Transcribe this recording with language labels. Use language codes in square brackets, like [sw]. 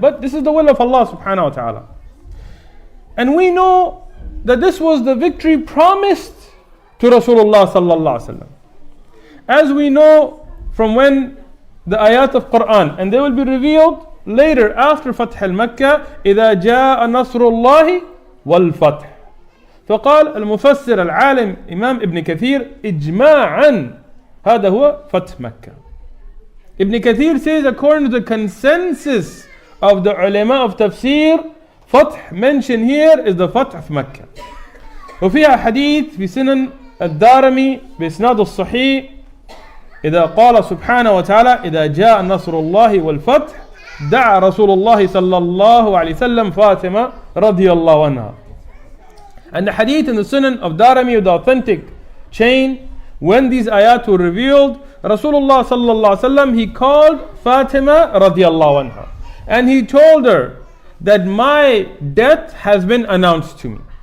[en] But this is the will of Allah subhanahu wa ta'ala. And we know that this was the victory promised to Rasulullah sallallahu alaihi wasallam. As we know from when the ayat of Qur'an, and they will be revealed later after Fath al-Makkah, [ar] إِذَا جَاءَ نَصْرُ اللَّهِ وَالْفَتْحِ. فقال المفسر العالم إمام ابن كثير إجماعا هذا هو فتح مكة. [en] Ibn Kathir says, according to the consensus of the ulama of tafsir, Fath mentioned here is the Fath of Mecca. [ar] وفيها حديث في سنن الدارمي بإسناد الصحيح إذا قال سبحانه وتعالى إذا جاء نصر الله والفتح دعا رسول الله صلى الله عليه وسلم فاطمة رضي الله عنها. [en] And the hadith in the Sunan of Darimi with the authentic chain, when these ayat were revealed, Rasulullah sallallahu alaihi wasallam, he called Fatima radiyallahu anha, and he told her that my death has been announced to me.